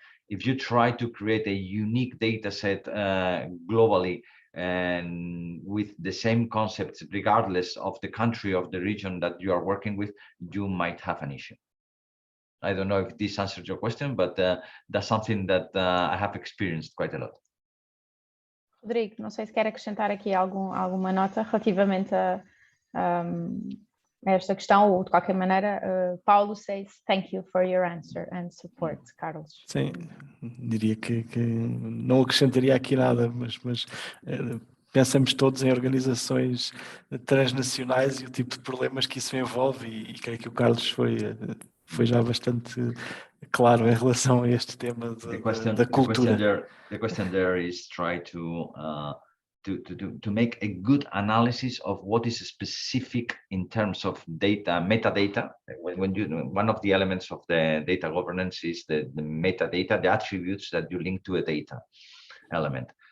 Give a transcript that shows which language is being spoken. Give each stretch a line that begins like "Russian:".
English: If you try to create a unique data set globally and with the same concepts, regardless of the country of the region that you are working with, you might have an issue. I don't know if this answers your question, but that's something that I have experienced quite a lot.
Portuguese: Rodrigo, não sei se quer acrescentar aqui alguma nota relativamente a esta questão, ou de qualquer maneira,
English: Paulo says thank you for your answer and support, Carlos.
Portuguese: Sim, diria que não acrescentaria aqui nada, mas pensamos todos em organizações transnacionais e o tipo de problemas que isso envolve, e creio que o Carlos foi já bastante claro, em relação a este tema da cultura.
English: The question there is try to make a good analysis of what is specific in terms of data, metadata. When you, one of the elements of the data governance is the metadata, the attributes that you link to a data element.